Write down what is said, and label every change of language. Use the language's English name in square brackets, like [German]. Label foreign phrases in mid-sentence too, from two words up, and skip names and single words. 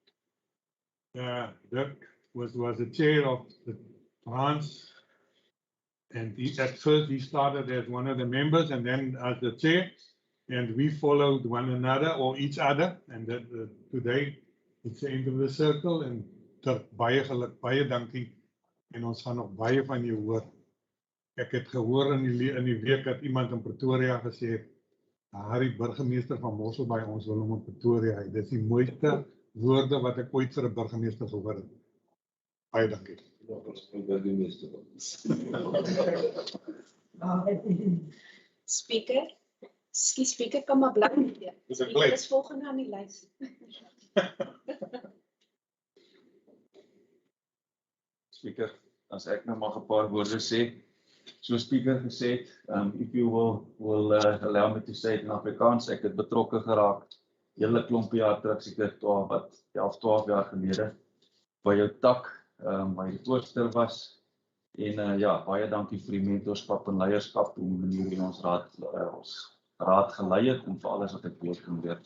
[English] Dirk was the chair of the branch, and at first he started as one of the members and then as the chair, and we followed one another or each other, and today it's the end of the circle. [Afrikaans] And Dirk, baie geluk, baie dankie, en ons gaan nog baie van jou hoor. Ek het gehoor in die week dat iemand in Pretoria gesê het, Harry, burgemeester van Mossel by ons wil hom in Pretoria. Dit is die mooiste woorde wat ek ooit vir 'n burgemeester gehoor het. Baie dankie. Speaker, speaker kan maar bly. Dis 'n bly. Dis volgende aan die lys. Speaker, as ek nou maar 'n paar woorde sê, so speaker gesê het, [English] if you will allow me to say it in Afrikaans, [Afrikaans] ek het betrokke geraak, hele klompie jaar terug, seker 12 jaar gelede, by jou tak, waar jy voorstel was, en ja, baie dankie vir die mentorskap en leierskap, hoe manier jy ons raad gelei het, en vir alles wat ek weet kan leer.